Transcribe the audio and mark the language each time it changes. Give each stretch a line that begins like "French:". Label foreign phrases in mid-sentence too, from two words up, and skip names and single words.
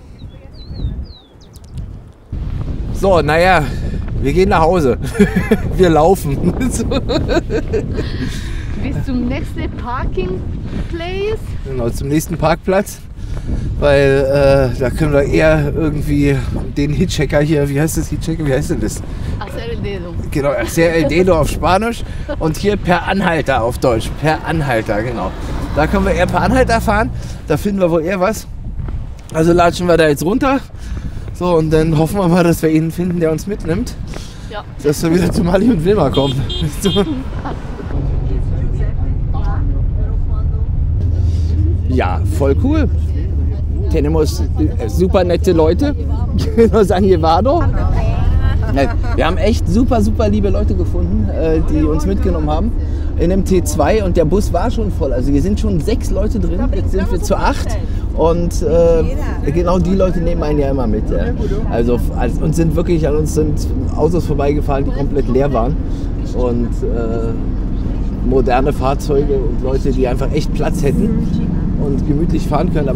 German: So, naja, wir gehen nach Hause. Wir laufen. Bis zum nächsten
English: Parking Place.
German: Genau, zum nächsten Parkplatz. Weil da können wir eher irgendwie den Hitchhiker hier, wie heißt das Hitchhiker, wie heißt denn das?
Spanish: Hacer el dedo.
German: Genau,
Spanish: Hacer el dedo
German: auf Spanisch und hier per Anhalter auf Deutsch. Per Anhalter, genau. Da können wir eher per Anhalter fahren, da finden wir wohl eher was. Also latschen wir da jetzt runter. So, und dann hoffen wir mal, dass wir ihn finden, der uns mitnimmt. Ja. Dass wir wieder zu Mali und Wilma kommen. So. Ja, voll cool. Tenemos super nette Leute.
Spanish: Nos han llevado.
German: Wir haben echt super liebe Leute gefunden, die uns mitgenommen haben in dem T2 und der Bus war schon voll. Also hier sind schon 6 Leute drin, jetzt sind wir zu 8 und genau die Leute nehmen einen ja immer mit. Ja. Also uns sind wirklich an uns sind Autos vorbeigefahren, die komplett leer waren und moderne Fahrzeuge und Leute, die einfach echt Platz hätten und gemütlich fahren können.